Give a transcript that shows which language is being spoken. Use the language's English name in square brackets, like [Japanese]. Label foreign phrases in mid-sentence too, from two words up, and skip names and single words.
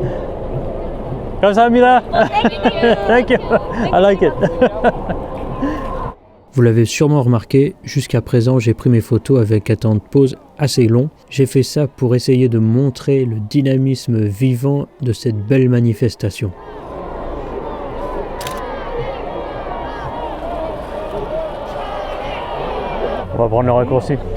[Korean] 감사합니다. [English] Thank you. I like it. [French] Vous l'avez sûrement remarqué, jusqu'à présent j'ai pris mes photos avec un temps de pause assez long. J'ai fait ça pour essayer de montrer le dynamisme vivant de cette belle manifestation. On va prendre le raccourci.